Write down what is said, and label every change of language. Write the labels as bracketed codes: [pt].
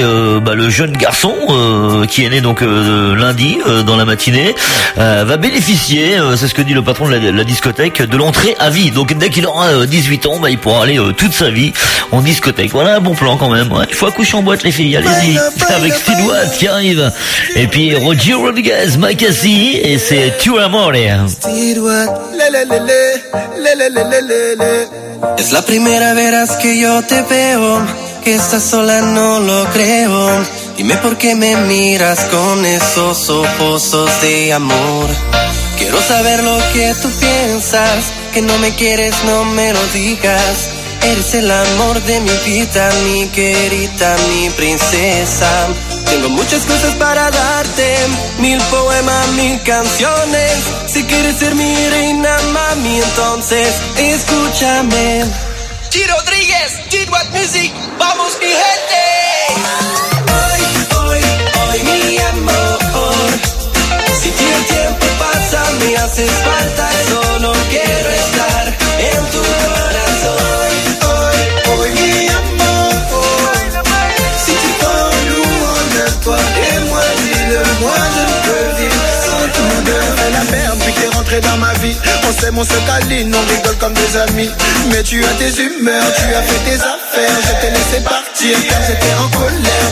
[fr] Le jeune garçon qui est né donc lundi dans la matinée va bénéficier, c'est ce que dit le patron de la discothèque, de l'entrée à vie. Donc dès qu'il aura 18 ans, il pourra aller toute sa vie en discothèque. Voilà un bon plan quand même. Il faut accoucher en boîte les filles, allez-y. Avec Steve Watt qui arrive. Et puis Roger Rodriguez, Mike Cassie, et c'est Tu Amore. [es] Es la primera vez que yo te veo, que estás sola, no lo creo. Dime por qué me miras con esos ojos de amor. Quiero saber lo que tú piensas, que no me quieres, no me lo digas. Eres el amor de mi vida, mi querida, mi princesa. Tengo muchas cosas para darte, mil poemas, mil canciones. Si quieres ser mi reina, mami, entonces escúchame. G. Rodríguez, G. Watt Music, ¡vamos mi gente! Haces falta, solo quiero estar en tu corazón. Hoy, hoy, hoy, mi amor. Si tú con un monastro, [fr] que moi, dis-le, moi, je ne peux vivre sans tout. Elle a merde, puis t'es rentré dans ma vie. On s'aime, on se câline, on rigole comme des amis. Mais tu as tes humeurs, tu as fait tes affaires. Je t'ai laissé partir quand j'étais en colère.